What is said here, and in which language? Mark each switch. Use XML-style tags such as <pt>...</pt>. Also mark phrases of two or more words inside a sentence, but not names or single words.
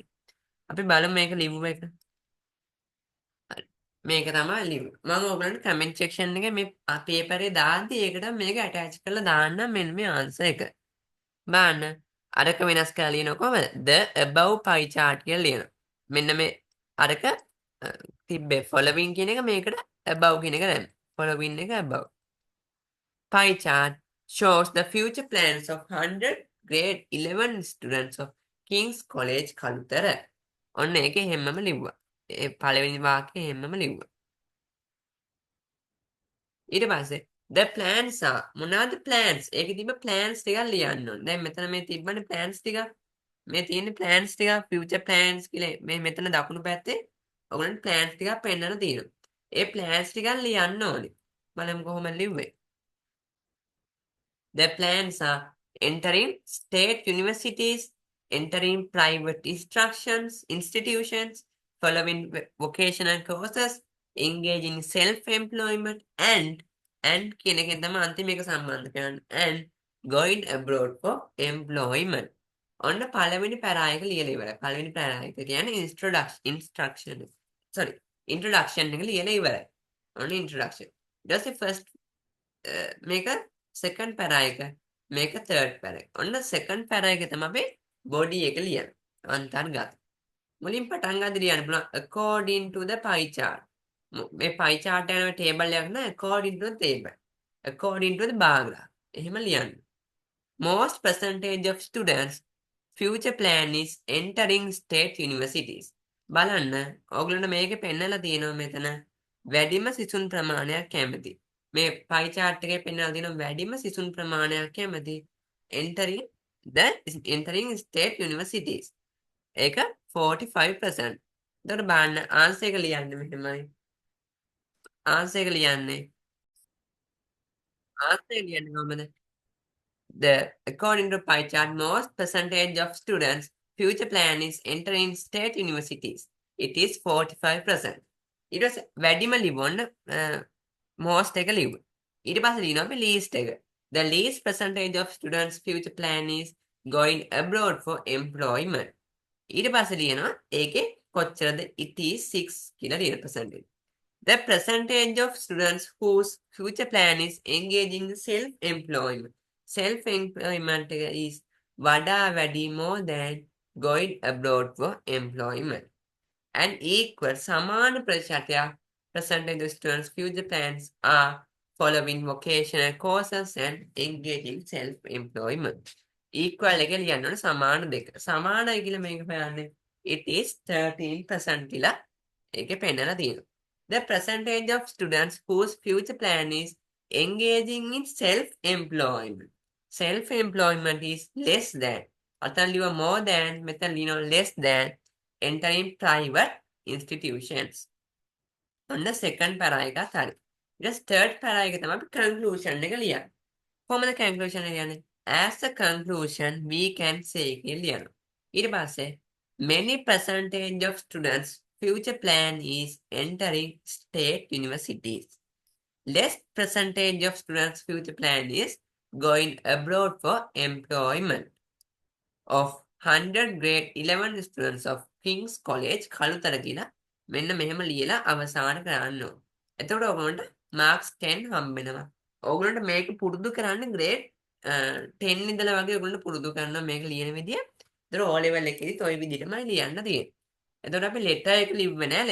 <si>අපි බලමු මේක ලියුම එක. හරි. මේක තමයි ලියුම. මම ඔයගොල්ලන්ට</si> <en>comment section</en> <si>එකේ මේ පේපරේ දාද්දි ඒකට මේක attach කරලා දාන්න මෙන්න මේ answer එක. බලන්න අරක වෙනස් කරලා ලියන කොහමද?</si> <en>the above pie chart</en> <si>කියලා ලියනවා. මෙන්න මේ අරක තිබ්බේ following කියන එක මේකට above කියන එක දැම්මා. following එක above.</si> <en>pie chart shows the future plans of 100 grade 11 students of King's College Kalutara.</en> <si>ඔන්න ඒකේ හැමම ලිව්වා. ඒ පළවෙනි වාක්‍යය හැමම ලිව්වා. ඊට පස්සේ</si> <en>the plans are</en> <si>මොනවාද plans? ඒකේ තිබ්බ plans ටිකක් ලියන්න ඕනේ. දැන් මෙතන මේ තිබ්බනේ plans ටික. මේ තියෙන plans ටික future plans කියලා මේ මෙතන දකුණු පැත්තේ ඔයගොල්ලන්ට plans ටිකක් පෙන්නලා තියෙනවා. ඒ plans ටිකක් ලියන්න ඕනේ. බලමු කොහොමද ලිව්වේ.</si> <en>The plans are entering state universities, entering private institutions, following vocational courses, engaging in self-employment, and</en> <si>කියන එකෙන් තමයි අන්තිම එක සම්බන්ධ කරන්නේ</si> <en>and going abroad for employment.</en> <si>ඔන්න පළවෙනි පැරා එක ලියලා ඉවරයි. පළවෙනි පැරා එක කියන්නේ introduction එක ලියලා ඉවරයි. ඔන්න introduction. ඊට පස්සේ first මේක second පැරා එක මේක third පැරා එක. ඔන්න second පැරා එක තමයි අපි body එක ලියන්නේ. අන්තර්ගත. මුලින් පටන් ගන්න ලියන්න පුළුවන්</si> <en>according to the pie chart.</en> <si>මේ</si> <en>pie chart</en> <si>යන table එකක් නෑ</si> <en>according to the table. according to the bar graph.</en> <si>එහෙම ලියන්න.</si> <en>Most percentage of students future plan is entering state universities.</en> <si>බලන්න ඔයගොල්ලන්ට මේකේ පෙන්නලා තියෙනවා මෙතන වැඩිම සිසුන් ප්‍රමාණයක් කැමති. මේ</si> <en>pie chart</en> <si>එකේ පෙන්නලා තියෙනවා වැඩිම සිසුන් ප්‍රමාණයක් කැමති</si> <en>entering state universities.</en> <si>ඒක 45%. එතකොට බලන්න answer එක ලියන්නේ මෙහෙමයි. answer එක ලියන්නේ කොහොමද?</si> <en>According to pie chart, most percentage of students' future plan is entering state universities. It is 45%. It was</en> <si>වැඩිම ලිවන්න most එක ලිව්ව. ඊට පස්සේ ලියනවා අපි least එක.</si> <en>The least percentage of students' future plan is going abroad for employment.</en> <si>ඊට පස්සේ ලියනවා ඒකේ කොච්චරද?</si> <en>It is 6</en> <si>කියලා ලියන</si> <en>percentage. The percentage of students whose future plan is engaging in self-employment. Self-employment is</en> <si>වඩා වැඩි</si> <en>more than going abroad for employment. And equal</en> <si>සමාන ප්‍රතිශතයක්</si> <en>percentage of students' future plans are following vocational courses and engaging self-employment.</en> <si>Equal එක ලියන්න ඕනේ සමාන දෙක. සමානයි කියලා මේක හොයන්නේ.</si> <en>It is 13%</en> <si>කියලා ඒකේ පෙන්නලා තියෙනවා.</si> <en>The percentage of students whose future plan is engaging in self-employment. Self-employment is less than.</en> <si>අතන ලියව</si> <en>more than,</en> <si>මෙතන ලියනවා</si> <en>less than entering private institutions.</en> <si>ඔන්න second පැරා එකත් හරි. ඊට third පැරා එක තමයි අපි conclusion එක ලියන්නේ. කොහොමද conclusion එක ලියන්නේ?</si> <en>As a conclusion we can say</en> <si>කියලා ලියනවා. ඊට පස්සේ</si> <en>many percentage of students future plan is entering state universities. Less percentage of students future plan is going abroad for employment. Of 100 grade 11 students of King's College කළුතර</en> <si>කියලා මෙන්න මෙහෙම ලියලා අවසාන කරන්න ඕන. එතකොට ඔයගොල්ලන්ට marks 10 හම්බ වෙනවා. ඔයගොල්ලන්ට මේක පුරුදු කරන්න grade 10 ඉඳලා වගේ ඔයගොල්ලන්ට පුරුදු කරනවා මේක ලියන විදිය. ඒතර O level එකේදීත් ওই විදිහටමයි ලියන්න තියෙන්නේ. එතකොට අපි letter එක ලිව්වේ නෑ.</si>